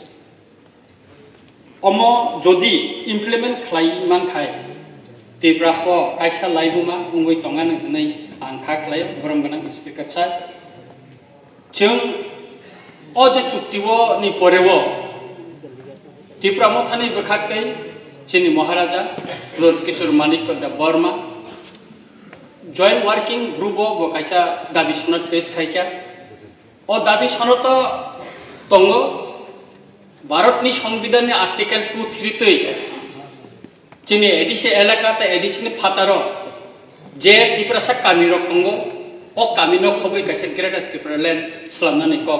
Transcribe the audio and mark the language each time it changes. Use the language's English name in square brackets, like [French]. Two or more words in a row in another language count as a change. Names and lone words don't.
[Kok Borok] अमो जदि इम्प्लीमेंट खालाय मान खाय त्रिपुरा हो कायसा लाइबुमा उंगै तंगानो हनै आं खाख्लाय ब्रह्मगोनां स्पीकर सा जों अजे सुक्तिवो नि परेवो त्रिपुरा मथानि बखाकै चिनी महाराजा लॉर्ड किशोर मानिक वर्मा [English] joint working group [Kok Borok] बो कायसा दाबि सनद पेश खायका ओ दाबि सनद दंगो भारतनि संविधाननि आर्टिकल 233 चिनी एडिसे एलाकाते एडिसनि फातारो जे त्रिपुरा सा कामिरो दंगो ओ कामिनो खबै कायसा ग्रेटर त्रिपुरा लैंड स्लामनानि कक